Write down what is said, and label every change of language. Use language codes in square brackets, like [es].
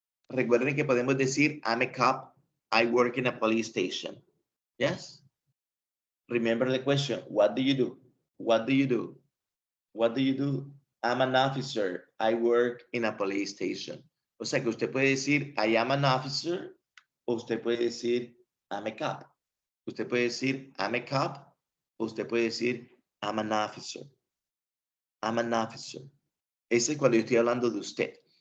[es] Recuerden que podemos decir, [en] I'm a cop. I work in a police station. Yes? Remember the question. What do you do? What do you do? What do you do? I'm an officer. I work in a police station. [es] O sea que usted puede decir, [en] I am an officer. [es] O usted puede decir, [en] I'm a cop. [es] Usted puede decir, [en] I'm a cop. [es] O usted puede decir, [en] I'm an officer. I'm an officer. [es] Ese es cuando yo estoy hablando de usted.